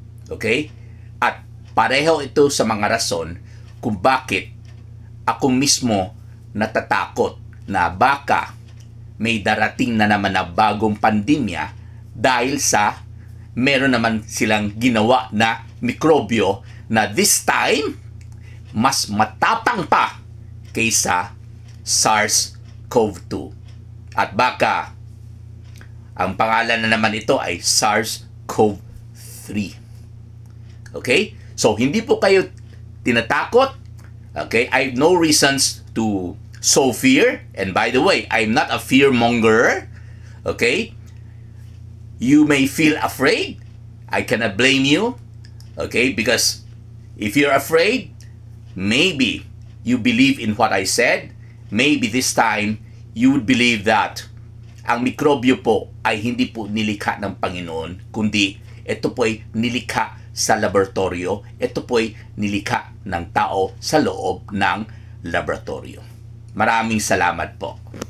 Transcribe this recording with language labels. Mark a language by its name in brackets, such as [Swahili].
[Filipino] Okay? At pareho ito sa mga rason kung bakit ako mismo natatakot na baka may darating na naman na bagong pandemya dahil sa meron naman silang ginawa na mikrobyo na [English] this time [Filipino] mas matapang pa kaysa SARS-CoV-2. At baka ang pangalan na naman ito ay SARS-CoV-3. Okay? So, hindi po kayo tinatakot. Okay? [English] I have no reasons to sow fear. And by the way, I'm not a fearmonger. Okay? You may feel afraid. I cannot blame you. Okay? Because if you're afraid, maybe you believe in what I said. Maybe this time, you would believe that [Filipino] ang mikrobyo po ay hindi po nilikha ng Panginoon, kundi ito po ay nilikha sa laboratorio, ito po ay nilikha ng tao sa loob ng laboratorio. Maraming salamat po.